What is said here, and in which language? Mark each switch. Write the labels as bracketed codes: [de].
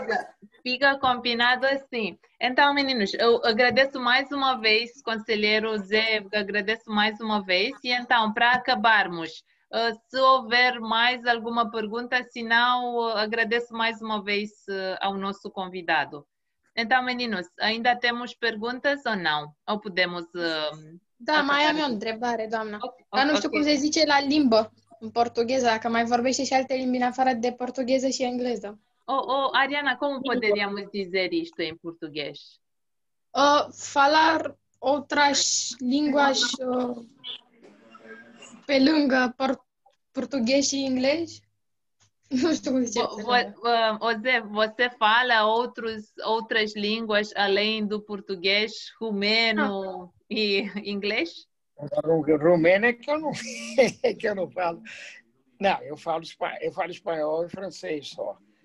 [pt] Com certeza, fica combinado assim. Então, meninos, eu agradeço mais uma vez, conselheiro Zé, agradeço mais uma vez. E então, para acabarmos, se houver mais alguma pergunta, se não, agradeço mais uma vez ao nosso convidado. Então, meninos, ainda temos perguntas ou não? Ou podemos... [ro] Da, mai am eu o întrebare, doamna. Dar nu știu cum se zice la limbă. În portugheză, că mai vorbește și alte limbi în afară de portugheză și engleză. [pt] Ariana, como poderíamos dizer isto em português? Falar outras línguas [ro] pe lângă português și englês? [pt] Não estou a dizer. Você fala outras línguas além do português, rumeno e inglês? Romeno é que eu não, é que eu não falo. Não, eu falo espanhol e francês só.